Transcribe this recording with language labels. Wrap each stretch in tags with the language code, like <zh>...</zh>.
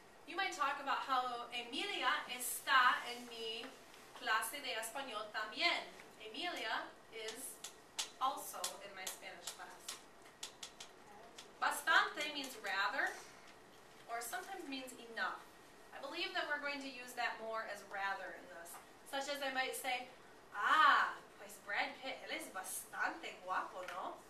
<en>You might talk about how</en> <es>Emilia está en mi clase de español también.</es> <en>Emilia is also in my Spanish class. Bastante means rather, or sometimes means enough. I believe that we're going to use that more as rather in this. Such as I might say,</en> <es>ah, pues Brad Pitt, él es bastante guapo, ¿no?</es>